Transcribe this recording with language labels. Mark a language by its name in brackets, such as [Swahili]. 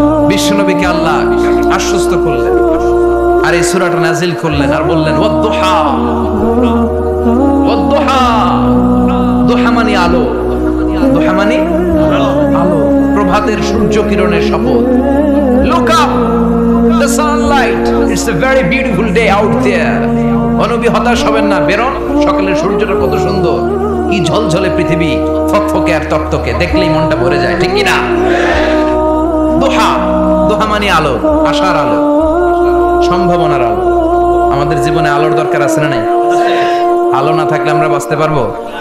[Bangla] বিশ্বনবীকে আল্লাহ আশ্বস্ত করলেন আর এই সূরাটা নাজিল করলেন আর বললেন ওয়াদ-দুহা। ওয়াদ-দুহা, দুহা মানে আলো, দুহা মানে আলো, প্রভাতের সূর্য কিরণের শপথ। [English] Look up, the sunlight, it's a very beautiful day out there. [Bangla] নবী হতাশ হবেন না, বেরোন, সকালের সূর্যটা কত সুন্দর, কি ঝলঝলে পৃথিবী, ফকফকে আর তকতকে, দেখলেই মনটা ভরে যায়, ঠিক কি না? দুহা, দুহা মানে আলো, আশার আলো, সম্ভাবনার আলো। আমাদের জীবনে আলোর দরকার আছে না নাই? আলো না থাকলে আমরা বাঁচতে পারবো?